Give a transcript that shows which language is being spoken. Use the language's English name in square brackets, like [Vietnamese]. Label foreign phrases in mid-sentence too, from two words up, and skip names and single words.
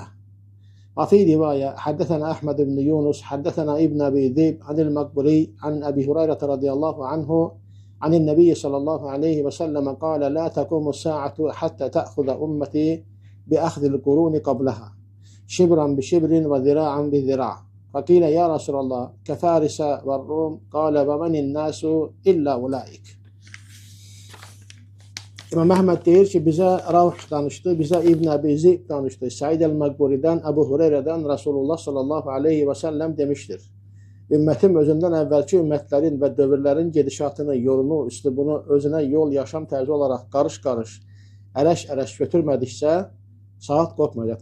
[Arabic] وفي رواية حدثنا أحمد بن يونس حدثنا ابن أبي ذئب عن المقبري عن أبي هريرة رضي الله عنه عن النبي صلى الله عليه وسلم قال لا تقوم الساعة حتى تأخذ أمتي بأخذ القرون قبلها شبرا بشبر وذراعا بذراع. فقيل يا رسول الله كفارس والروم. قال ومن الناس إلا أولئك. [Azerbaijani] İmam Ahmed deyir ki, bizə Ravh danışdı, bizə İbn Abi Zib danışdı. Said el-Makburi'dən, Ebu Hureyre'dən Resulullah [Arabic] صلى الله عليه وسلم [Azerbaijani] demişdir. Ümmətim özündən əvvəlki ümmətlərin və dövrlərin gedişatını, yolunu, üslubunu özünə yol, yaşam tərzi olaraq qarış-qarış, ərəş götürmədikcə saat qopmayacaq.